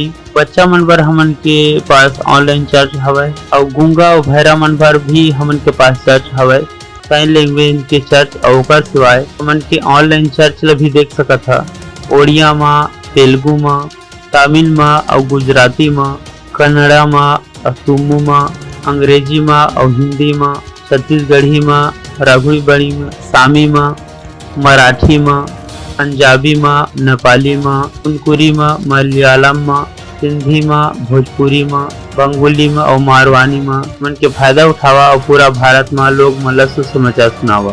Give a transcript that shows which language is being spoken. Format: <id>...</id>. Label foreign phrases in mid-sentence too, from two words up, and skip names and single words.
<hne>बच्चा मन बर हमन के पास</hne> <en>online church</en> <hne>हवय और गूंगा और बहरा मन बर भी हमन के पास चर्च हवय।</hne> <en>sign language</en> <hne>के चर्च और ओकर सिवाय हमन के</hne> <en>online church</en> <hne>ला भी देख सकत ह ओडिया में, तेलुगु में, तमिल में और गुजराती में, कन्नड़ा में, असुमू में, अंग्रेजी में और हिंदी में, छत्तीसगढ़ी में, रघुबड़ी में, सामी में, मराठी में, पंजाबी में, नेपाली में, कुनकुरी में, मलयालम में, सिंधी में, भोजपुरी में, बंगाली में और मारवानी में मन के फायदा उठावा और पूरा भारत में लोग मन ला सुसमाचार सुनावा।</hne>